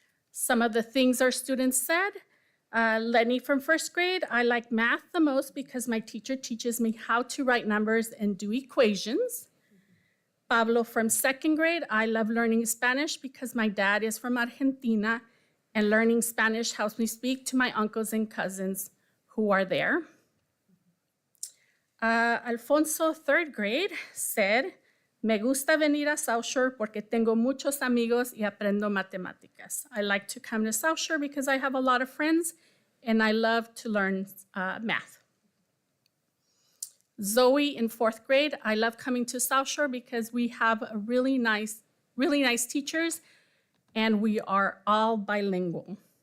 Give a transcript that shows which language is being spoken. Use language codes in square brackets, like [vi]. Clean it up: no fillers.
[en] Some of the things our students said: Lenny from first grade, I like math the most because my teacher teaches me how to write numbers and do equations. Pablo from second grade, I love learning Spanish because my dad is from Argentina and learning Spanish helps me speak to my uncles and cousins who are there. [es] Alfonso, [en] third grade, said, [es] me gusta venir a South Shore porque tengo muchos amigos y aprendo matemáticas. [en] I like to come to South Shore because I have a lot of friends and I love to learn math. Zoe in fourth grade, I love coming to South Shore because we have a really nice teachers and we are all bilingual.